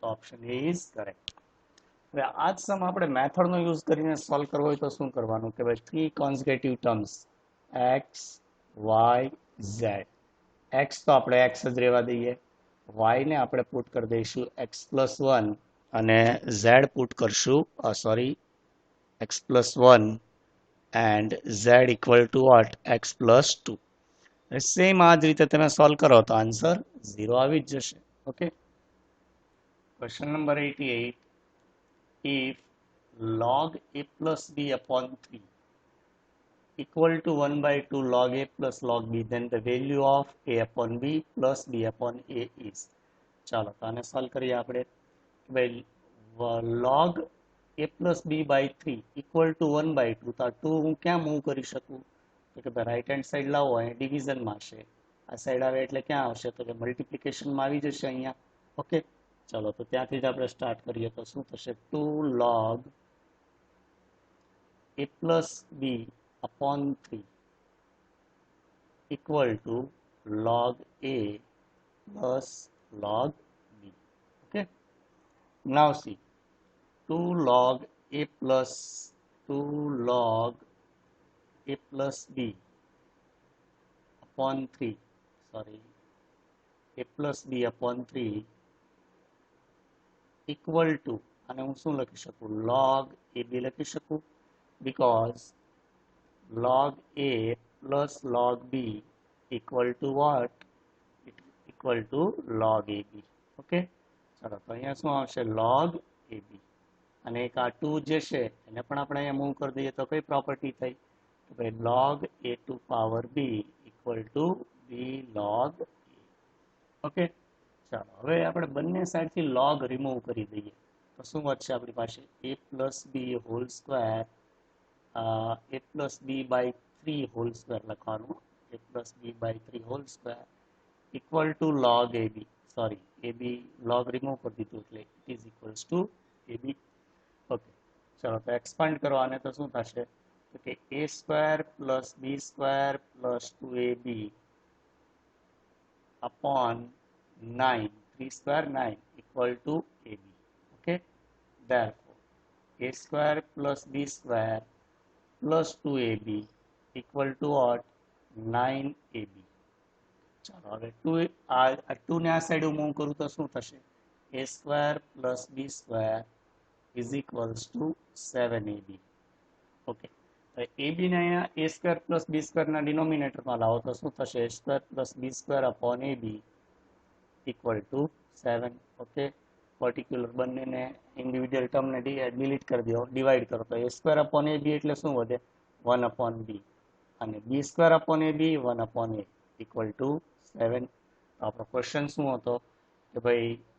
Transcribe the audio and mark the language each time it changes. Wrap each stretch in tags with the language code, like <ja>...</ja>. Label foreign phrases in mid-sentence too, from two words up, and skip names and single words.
<en>option A is correct</en> <gu>હવે આ જ સમ આપણે મેથડનો યુઝ કરીને સોલ્વ કરવો હોય તો શું કરવાનું કે ભાઈ</gu> <en>three consecutive terms</en> <gu>x y z x તો આપણે x જ રહેવા દઈએ y ને આપણે પુટ કરી દઈશું x પ્લસ 1 અને z પુટ કરશું સોરી x પ્લસ 1</gu> <en>and z equal to what x plus 2</en> <gu>સેમ આ જ રીતે તમે સોલ્વ કરો તો આન્સર 0 આવી જ જશે</gu> <en>okay question નંબર 88 if log a plus b upon 3 equal to 1 by 2 log a plus log b then the value of a upon b plus b upon a is</en> <gu>ચાલો તો આને સોલ્વ કરીએ આપણે ભાઈ</gu> <en>log a plus b by 3 equal to 1 by 2</en> <gu>તો 2 હું ક્યાં મૂવ કરી શકું તો કે ભાઈ</gu> <en>right hand side</en> <gu>લાવો અહીં ડિવિઝનમાં છે આ સાઈડ આવે એટલે ક્યાં આવશે તો કે મલ્ટિપ્લિકેશનમાં આવી જશે અહીંયા ઓકે ચલો તો ત્યાંથી જ આપણે સ્ટાર્ટ કરીએ તો શું થશે</gu> <en>2 log a plus b upon 3 equal to log a plus log b okay now see 2 log a plus 2 log a plus b upon 3 sorry a plus b upon 3 equal to</en> <gu>અને હું શું લખી શકું</gu> <en>log ab</en> <gu>લખી શકું</gu> <en>because log a plus log b equal to what equal to log ab okay</en> <gu>ચાલો તો અહીંયા શું આવશે</gu> <en>log ab</en> <gu>અને એક આ 2 જે છે એને પણ આપણે અહીંયા મૂવ કરી દઈએ તો કઈ પ્રોપર્ટી થઈ તો ભાઈ</gu> <en>log a to power b equal to b log a</en> <gu>ઓકે ચાલો હવે આપણે બંને સાઈડથી log રિમૂવ કરી દઈએ તો શું વધશે આપણી પાસે</gu> <en>a plus b whole square a plus b by 3 whole square</en> <gu>લખવાનું</gu> <en>a plus b by 3 whole square equal to log ab sorry ab</en> <gu>log રિમૂવ કરી દીધું એટલે</gu> <en>it is equals to ab</en> <gu>ઓકે ચલો તો એક્સપાન્ડ કરો આને તો શું થશે તો કે</gu> <en>a square plus b square plus 2ab upon 9 3 square 9 equal to ab okay therefore a square plus b square plus 2ab equal to what 9ab</en> <gu>ચાલો હવે 2 ને આ</gu> <en>side move</en> <gu>કરું તો શું થશે</gu> <en>a square plus b square is equals to 7ab okay તો ab ને</en> <gu>અહીંયા</gu> <en>a square plus b square</en> <gu>ના ડિનોમિનેટરમાં લાવો તો શું થશે</gu> <en>a square plus b square upon ab equal to 7</en> <gu>ઓકે પર્ટિક્યુલર બંનેને ઇન્ડિવિડ્યુઅલ ટર્મને ડિલીટ કરી દો ડિવાઈડ કરો તો</gu> <en>a square upon ab</en> <gu>એટલે શું વધે</gu> <en>1 upon b</en> <gu>અને</gu> <en>b square upon ab 1 upon a equal to 7</en> <gu>આપણો ક્વેશ્ચન શું હતો કે ભાઈ</gu>